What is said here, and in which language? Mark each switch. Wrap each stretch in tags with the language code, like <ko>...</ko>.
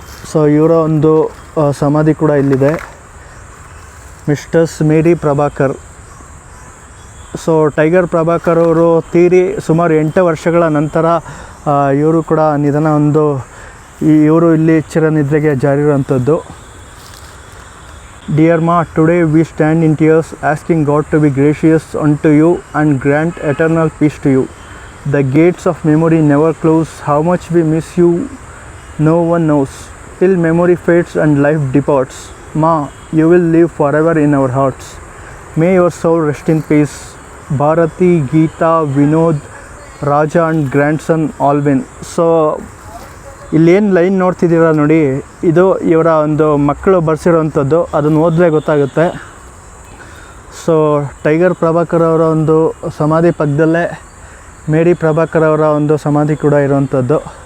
<kn>So ಇವರ ಒಂದು ಸಮಾಧಿ ಕೂಡ ಇಲ್ಲಿದೆ, ಮಿಸ್ಟರ್ಸ್ ಮೇರಿ ಪ್ರಭಾಕರ್. ಸೊ ಟೈಗರ್ ಪ್ರಭಾಕರ್ ಅವರು ತೀರಿ ಸುಮಾರು 8 ವರ್ಷಗಳ ನಂತರ ಇವರು ಕೂಡ ನಿಧನ ಇವರು ಇಲ್ಲಿ ಚಿರನಿದ್ರೆಗೆ ಜಾರಿರುವಂಥದ್ದು.</kn> <en>Dear Ma, today we stand in tears asking God to be gracious unto you and grant eternal peace to you. The gates of memory never close. How much we miss you, no one knows. Till memory fades and life departs, Ma, you will live forever in our hearts. May your soul rest in peace. Bharati, Geeta, Vinod, Raja and grandson Alvin.</en> <kn>So ಇಲ್ಲೇನು line ನೋಡ್ತಿದ್ದೀರ ನೋಡಿ, ಇದು ಇವರ ಒಂದು ಮಕ್ಕಳು ಬರ್ಸಿರೋವಂಥದ್ದು, ಅದನ್ನು ಓದಿದ್ರೆ ಗೊತ್ತಾಗುತ್ತೆ. So tiger Prabhakar ಅವರ ಒಂದು ಸಮಾಧಿ ಪಕ್ಕದಲ್ಲೇ ಮೇರಿ ಪ್ರಭಾಕರ್ ಅವರ ಒಂದು ಸಮಾಧಿ ಕೂಡ ಇರುವಂಥದ್ದು.</kn>